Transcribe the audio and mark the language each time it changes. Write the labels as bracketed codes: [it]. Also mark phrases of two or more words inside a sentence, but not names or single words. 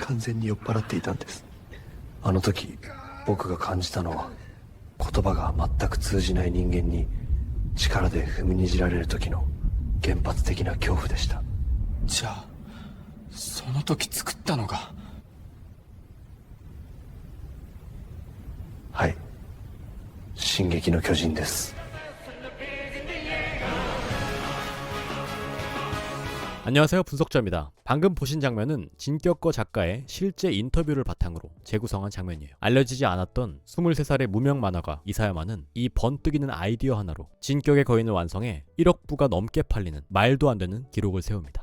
[ja] 完全に酔っ払っていたんです。あの時僕が感じたのは、言葉が全く通じない人間に力で踏みにじられる時の原発的な恐怖でした。じゃあその時作ったのが。はい、進撃の巨人です。 [ko] 안녕하세요, 분석자입니다. 방금 보신 장면은 진격거 작가의 실제 인터뷰를 바탕으로 재구성한 장면이에요. 알려지지 않았던 23살의 무명 만화가 이사야마는 이 번뜩이는 아이디어 하나로 진격의 거인을 완성해 1억 부가 넘게 팔리는 말도 안 되는 기록을 세웁니다.